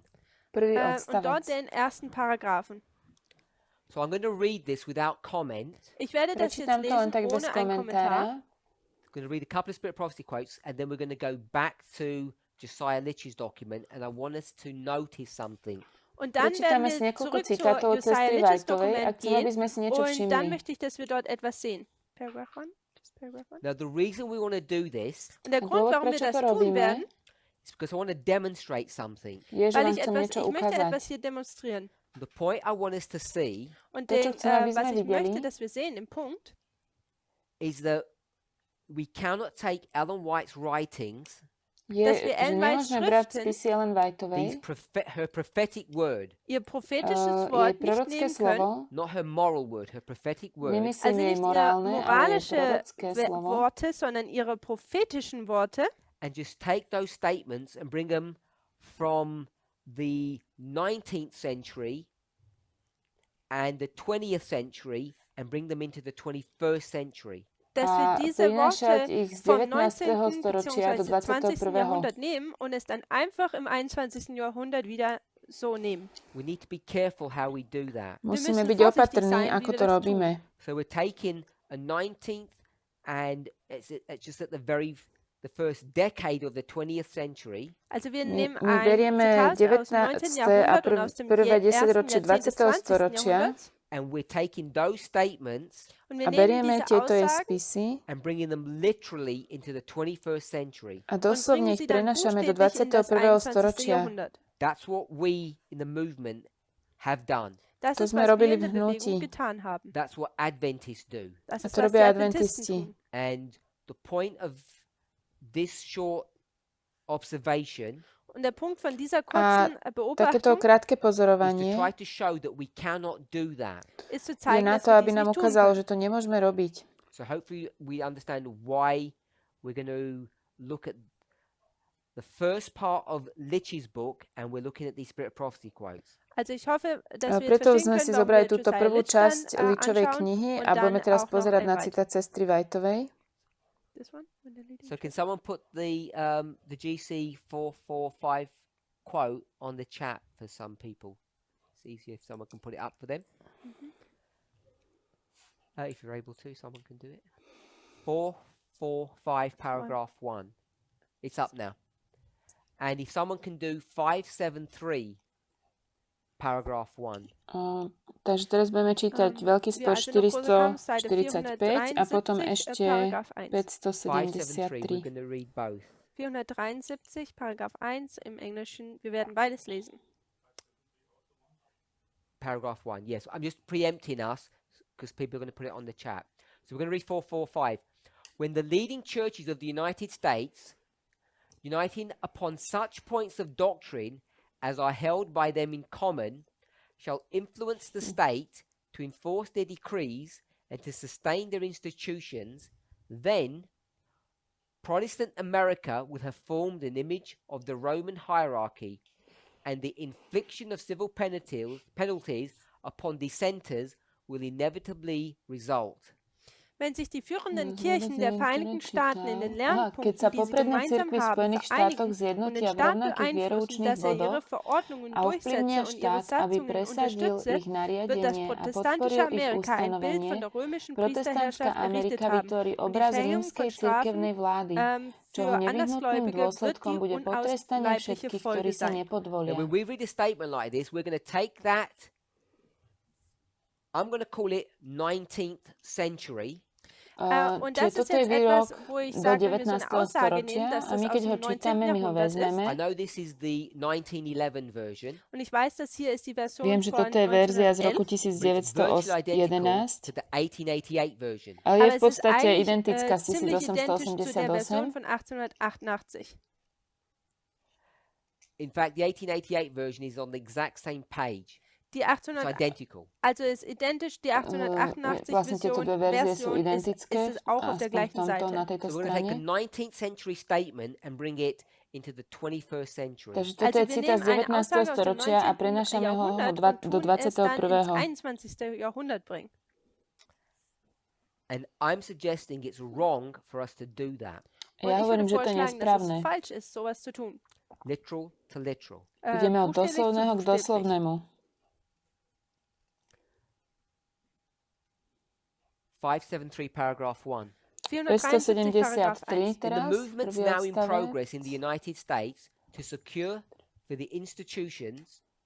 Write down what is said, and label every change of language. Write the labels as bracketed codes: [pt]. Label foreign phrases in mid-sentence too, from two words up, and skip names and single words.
[sk] Prvý [de] Und dort [sk] odstavec. [de] den ersten Paragraphen. [en] So I'm going to read this without comment. [de] Ich werde das jetzt [sk] Prečítam to len [de] lesen [sk] tak bez [de] ohne einen Kommentar. [sk] komentára. [en] I'm going to read a couple of Spirit Prophecy quotes, and then we're going to go back to Josiah Litch's document, and I want us to notice something. [de] Und dann werden [sk] Prečítame si [de] wir [sk] niekoľko [de] zurück zur [sk] citátov od Josiah sestry Litch's Whiteovej a [de] Dokument [sk] chcem, aby [de] gehen. [sk] sme si niečo [de] Und dann [sk] všimli. [de] möchte ich, dass wir dort etwas sehen. [en] Paragraph 1? Just Paragraph 1? Now, the reason we want to do this [de] Und der Grund, [sk] Dôvod, [de] warum wir [sk] prečo [de] das [sk] to [de] tun [sk] robíme, [de] werden, [en] is because I want to demonstrate something. [sk] je, že [de] weil [sk] vám [de] ich [sk] chcem niečo [de] möchte [sk] ukázať. [de] etwas hier demonstrieren. [en] The point I want us to see [de] Und [sk] To, čo chcem, aby [de] was [sk] sme [de] ich [sk] videli, [de] möchte, dass wir sehen im Punkt, [en] is that we cannot take Ellen White's writings, [sk] je, [de] dass wir [sk] že [de] Ellen Whites [sk] nemôžeme brať [de] Schriften, [sk] spisy Ellen Whiteovej, [en] her prophetic word, [de] ihr prophetisches [sk] jej [de] Wort nicht [sk] prorocké [de] nehmen [sk] slovo, [de] können, [en] not her moral word, her prophetic word, [sk] nemyslím [de] also [sk] jej [de] nicht ihre [sk] morálne, ale jej [de] moralische [sk] prorocké slovo, [de] Worte, sondern ihre prophetischen Worte [en] and just take those statements and bring them from the 19th century and the 20th century and bring them into the 21st century. [de] dass [sk] a [de] wir diese [sk] prinášať [de] Worte [sk] ich z [de] vom 19. 19. [sk] storočia do [de] bzw. 20. 21. Jahrhundert nehmen und es dann einfach im 21. Jahrhundert wieder so nehmen. [en] We need to be careful how we do that. [sk] Musíme [de] müssen [sk] byť [de] vorsichtig [sk] opatrní, [de] sein, wie [sk] ako [de] wir [sk] to [de] das [sk] robíme. [en] So we're taking a 19th and it's just at the first decade of the 20th century. [de] Also wir [sk] My, [de] nehmen [sk] my [de] ein [sk] berieme [de] Zitat aus dem 19. [sk] 19. a [de] Jahrhundert und aus dem [sk] prvé [de] ersten [sk] 10 ročie [de] Jahrzehnt des 20. 20. [sk] storočia [de] Jahrhunderts [en] and we're taking those statements [de] Und wir [sk] A [de] nehmen [sk] berieme [de] diese [sk] tieto jej [de] Aussagen [sk] spisy [en] and bringing them literally into the 21st century. [sk] a [de] und [sk] doslovne [de] bringen [sk] ich [de] sie dann [sk] prenašame do [de] buchstäblich in das 21. 21. [sk] storočia. [de] Jahrhundert. [en] That's what we in the movement have done. [de] Das [sk] To [de] ist, [sk] sme [de] was wir [sk] robili [de] in [sk] v [de] der Bewegung [sk] hnutí. [de] getan haben. [en] That's what Adventists do. [de] Das [sk] A [de] ist, [sk] to [de] was die [sk] robia [de] Adventisten [sk] adventisti. [de] tun. [en] And the point of this short observation [de] Und der Punkt von dieser [sk] A [de] kurzen [sk] takéto [de] Beobachtung [sk] krátke [en] is to [sk] pozorovanie [en] try to show that we cannot do that. [de] ist zu [sk] je [de] zeigen, [sk] na [de] dass [sk] to, [de] wir [sk] aby [de] dies [sk] nám [de] nicht tun [sk] ukázalo, [de] können. [sk] že to nemôžeme robiť. [en] So hopefully we understand why we're going to look at the first part of Lich's book and we're looking at these Spirit of Prophecy quotes. [de] Also ich hoffe, dass wir jetzt [sk] Preto [de] verstehen [sk] sme [de] können, [sk] si [de] warum [sk] zobrali [de] wir [sk] túto Josiah prvú [de] Litch dann [sk] časť Ličovej [de] anschauen [sk] knihy [de] und [sk] a budeme [de] dann [sk] teraz [de] auch noch [sk] pozerať na Ewald. citát sestry Whiteovej. [en] This one? When the leading So can church- someone put the GC 445 quote on the chat for some people? It's easier if someone can put it up for them. If you're able to, someone can do it. 445 paragraph 1. It's up now. And if someone can do 573 paragraph 1. [sk] Takže teraz budeme čítať veľký spor [de] wir also noch Programm, Seite [sk] 445 a potom 473, ešte [de] Paragraph 1. [en] 573, we're 573. going to read both. [de] 473, Paragraph 1 im Englischen. Wir werden beides lesen. [en] Paragraph 1, yes. I'm just preempting us because people are going to put it on the chat. So we're going to read 445. When the leading churches of the United States, uniting upon such points of doctrine as are held by them in common, shall influence the state to enforce their decrees and to sustain their institutions, then Protestant America will have formed an image of the Roman hierarchy, and the infliction of civil penalties upon dissenters will inevitably result. [de] Wenn sich die führenden Kirchen der Vereinigten Staaten in den [sk] Keď [de] Lernpunkten, [sk] sa [de] die sie [sk] popredné [de] gemeinsam [sk] cirkvi v [de] haben, [sk] Spojených štátoch [de] vereinigen und den [sk] zjednotia v [de] Staat [sk] rovnakých [de] beeinflussen, [sk] vieroučných [de] dass er ihre [sk] bodoch [de] Verordnungen [sk] a ovplyvnia [de] durchsetze und ihre [sk] štát, aby [de] Satzungen [sk] presadil [de] unterstütze, [sk] ich [de] wird das [sk] nariadenie a [de] protestantische [sk] podporil ich [de] Amerika ein Bild [sk] ustanovenie, [de] von der römischen [sk] protestantská [de] Priesterherrschaft errichtet [sk] Amerika [de] haben. [sk] vytvorí [de] Und die [sk] obraz [de] Verhängung [sk] rímskej [de] von Strafen [sk] cirkevnej vlády, čoho [de] für [sk] nevyhnutným [de] Andersgläubige wird [sk] dôsledkom [de] die [sk] bude potrestanie [de] unausbleibliche [sk] všetkých, [de] Folge [sk] ktorí sa [de] sein. [en] Now, [sk] nepodvolia. [en] when we read a statement like this, we're going to take that, I'm going to call it 19th century, [de] Und das [sk] Čiže [de] ist [sk] toto je [de] jetzt [sk] výrok [de] etwas, wo ich [sk] do [de] sage, wenn wir so [sk] 19. [de] eine Aussage nehmen, [sk] storočia [de] dass [sk] a [de] das [sk] my [de] aus [sk] keď ho [de] dem 19. [sk] čítame, my ho [de] Jahrhundert ist. [sk] vezmeme. [en] I know this is the 1911 version, [de] Und ich weiß, dass hier ist die Version [sk] Viem, že [de] von [sk] toto je verzia z roku 1911. [en] but it's virtually identical 1911, to the 1888 version. [sk] ale je [de] Aber [sk] v [de] es ist [sk] podstate [de] eigentlich [sk] identická z [de] ziemlich identisch zu der Version 1888. von 1888. [en] In fact, the 1888 version is on the exact same page. [de] Die [en] It's 800, identical. [de] also ist identisch, die 1888 [sk] Vlastne tieto dve verzie sú [de] Version ist [sk] identické, [de] es auch auf der [sk] aspoň v [de] gleichen [sk] tomto, na [de] Seite. [sk] tejto [en] So we're going to take a [sk] strane. [en] 19th century statement and bring it into the 21st century. [sk] Takže toto [de] Also [sk] je [de] wir [sk] citát z [de] nehmen eine [sk] 19. [de] Aussage aus dem [sk] storočia a [de] 19. [sk] prenášame ho [de] Jahrhundert [sk] do [de] und tun es dann [sk] 21. [de] ins 21. Jahrhundert bringen. [en] And I'm suggesting it's wrong for us to do that. [de] Und [sk] Ja [de] ich [sk] hovorím, [de] würde [sk] že to nie je [de] vorschlagen, dass [sk] správne. [de] es falsch ist, sowas zu tun. [en] Literal to literal. [sk] Ideme od [de] Buchstäblich zu [sk] doslovného k [de] buchstäblich. [sk] doslovnému. [en] 573 paragraph 1. [de] 473 Paragraph 573 1. [en] In the [sk] teraz, [en] movements [sk] prvý [en] now in [sk] odstavec. [en] progress in the United States to secure for the institutions,